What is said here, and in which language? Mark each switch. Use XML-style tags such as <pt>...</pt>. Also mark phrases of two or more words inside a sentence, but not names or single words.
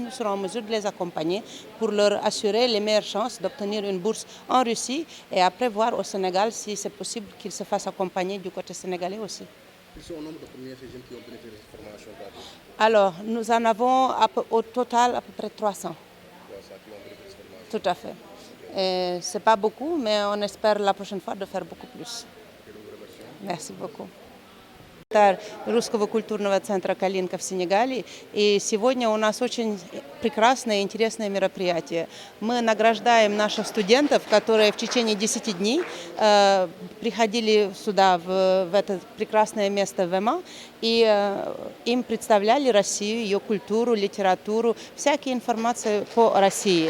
<fr>Nous serons en mesure de les accompagner pour leur assurer les meilleures chances d'obtenir une bourse en Russie et après voir au Sénégal si c'est possible qu'ils se fassent accompagner du côté sénégalais aussi. Ils sont au nombre de combien ces jeunes qui ont bénéficié de cette formation gratuite? Alors, nous en avons au total à peu près 300. Tout à fait. Ce n'est pas beaucoup, mais on espère la prochaine fois de faire beaucoup plus. Merci beaucoup.</fr> <ru>Русского культурного центра «Калинка» в Сенегале. И сегодня у нас очень прекрасное и интересное мероприятие. Мы награждаем наших студентов, которые в течение 10 дней приходили сюда, в это прекрасное место ВЭМА, и им представляли Россию, ее культуру, литературу, всякие информации по России.</ru>